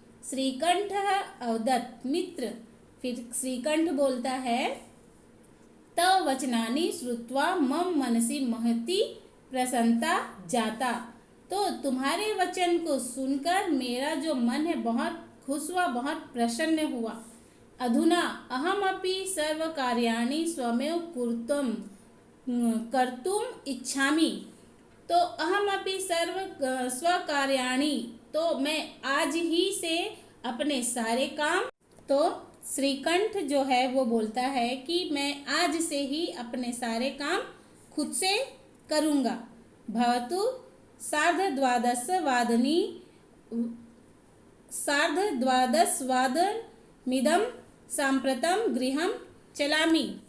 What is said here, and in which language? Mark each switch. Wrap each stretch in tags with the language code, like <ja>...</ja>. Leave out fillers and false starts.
<sa>श्रीकंठ अवदत् मित्र,</sa> <hi>फिर श्रीकंठ बोलता है,</hi> <sa>तव वचनानि श्रुत्वा मम मनसि महती प्रसन्नता जाता।</sa> <hi>तो तुम्हारे वचन को सुनकर मेरा जो मन है बहुत खुश हुआ, बहुत प्रसन्न हुआ।</hi> <sa>अधुना अहमपि सर्वकार्याणि स्वमेव कर्तुम इच्छामि।</sa> <hi>तो</hi> <sa>अहमपि स्वकार्याणि,</sa> <hi>तो मैं आज ही से अपने सारे काम, तो श्रीकंठ जो है वो बोलता है कि मैं आज से ही अपने सारे काम खुद से करूँगा।</hi> <sa>भवतु सार्धद्वादशवादनमिदं सांप्रतम गृहं चलामि।</sa>